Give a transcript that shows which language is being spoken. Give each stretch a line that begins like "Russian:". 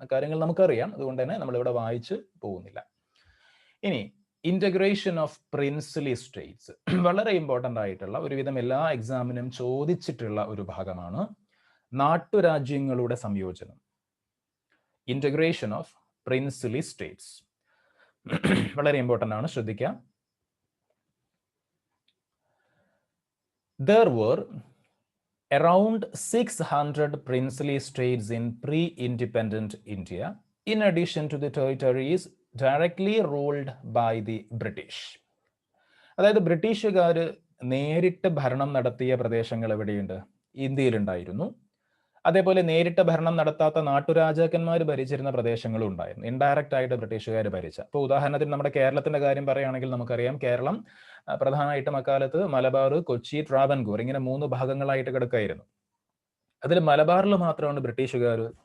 Malayalam: കാര്യങ്ങൾ നമുക്കറിയാം, അതുകൊണ്ട് തന്നെ നമ്മളിവിടെ വായിച്ച് പോകുന്നില്ല. ഇനി
English: integration of princely states,
Malayalam: വളരെ ഇമ്പോർട്ടൻ്റ് ആയിട്ടുള്ള, ഒരുവിധം എല്ലാ എക്സാമിനും ചോദിച്ചിട്ടുള്ള ഒരു ഭാഗമാണ് നാട്ടുരാജ്യങ്ങളുടെ സംയോജനം.
English: integration of princely states
Malayalam: വളരെ ഇമ്പോർട്ടൻ്റ് ആണ്, ശ്രദ്ധിക്കുക.
English: There were around 600 princely states in pre-independent India, in addition to the territories directly ruled by the British.
Malayalam: അതായത് ബ്രിട്ടീഷുകാർ നേരിട്ട് ഭരണം നടത്തിയ പ്രദേശങ്ങൾ എവിടെയുണ്ട്, ഇന്ത്യയിലുണ്ടായിരുന്നു. അതേപോലെ നേരിട്ട് ഭരണം നടത്താത്ത നാട്ടുരാജാക്കന്മാർ ഭരിച്ചിരുന്ന പ്രദേശങ്ങളും ഉണ്ടായിരുന്നു, ഇൻഡയറക്റ്റ് ആയിട്ട് ബ്രിട്ടീഷുകാർ ഭരിച്ച. ഇപ്പോൾ ഉദാഹരണത്തിന് നമ്മുടെ കേരളത്തിന്റെ കാര്യം പറയുകയാണെങ്കിൽ നമുക്കറിയാം, കേരളം പ്രധാനമായിട്ടും അക്കാലത്ത് മലബാർ, കൊച്ചി, ട്രാവൻകൂർ, ഇങ്ങനെ 3 ഭാഗങ്ങളായിട്ട് കിടക്കായിരുന്നു. അതിൽ മലബാറിൽ മാത്രമാണ് ബ്രിട്ടീഷുകാർ